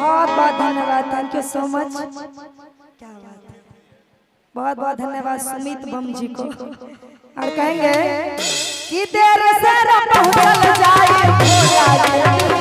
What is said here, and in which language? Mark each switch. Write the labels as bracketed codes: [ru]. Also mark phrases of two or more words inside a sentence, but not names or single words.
[hi] बहुत धन्यवाद, [en] Thank you so much. [hi] क्या बात है, बहुत बहुत धन्यवाद सुमित बम जी को। और कहेंगे कि देर से पहुंचल जाए